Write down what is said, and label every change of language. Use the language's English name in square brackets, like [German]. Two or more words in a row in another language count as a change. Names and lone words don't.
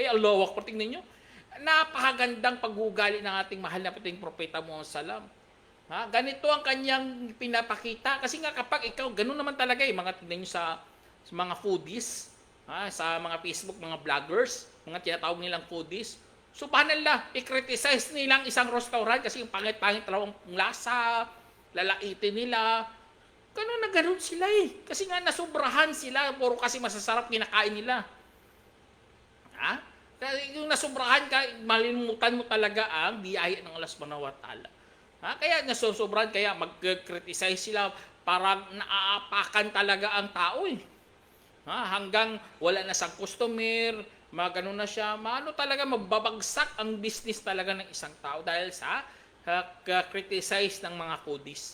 [Filipino] Kaya Allahu Akbar, tingnan nyo. Napakagandang pag-uugali ng ating mahal na pating Propeta Muhammad SAW. Ganito ang kanyang pinapakita. Kasi nga kapag ikaw, ganun naman talaga mga tingnan nyo sa mga foodies, sa mga Facebook, mga vloggers, mga tinatawag nilang foodies. Subhanallah, i-criticize nilang isang restaurant kasi yung pangit-pangit talagang lasa, lalaitin nila. Ganun na ganun sila Kasi nga nasubrahan sila, puro kasi masasarap kinakain nila. Yung nasubrahan ka, malilimutan mo talaga ang biyaya ng Allah [Arabic] سبحانه وتعالى. [Filipino] Kaya nasusobrahan, kaya mag-criticize sila, parang naaapakan talaga ang tao hanggang wala na siyang customer, magano na siya, talaga magbabagsak ang business talaga ng isang tao dahil sa criticize ng mga foodies.